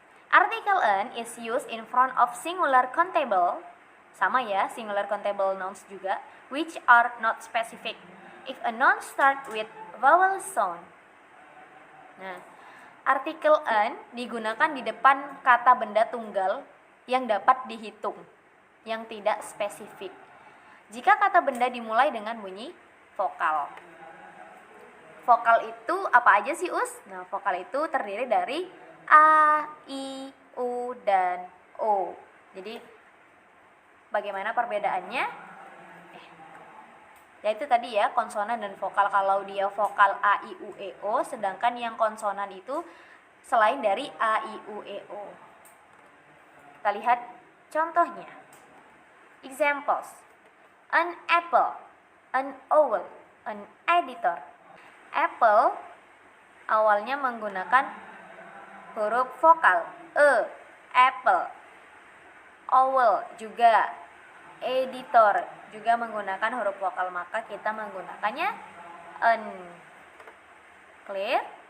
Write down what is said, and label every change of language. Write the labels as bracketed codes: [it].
[en] Article en is used in front of singular countable, [id] sama ya, [en] singular countable nouns juga, which are not specific. If a noun start with vowel sound. [id] Nah, artikel en digunakan di depan kata benda tunggal yang dapat dihitung, yang tidak spesifik. Jika kata benda dimulai dengan bunyi vokal. Vokal itu apa aja sih, Us? Nah, vokal itu terdiri dari A, I, U, dan O. Jadi, bagaimana perbedaannya? Yaitu tadi ya, konsonan dan vokal. Kalau dia vokal A, I, U, E, O, sedangkan yang konsonan itu selain dari A, I, U, E, O. Kita lihat contohnya. Examples. [en] An apple, an owl, an editor. [id] Apple awalnya menggunakan huruf vokal apple. Owl juga, editor juga menggunakan huruf vokal, maka kita menggunakannya an. Clear?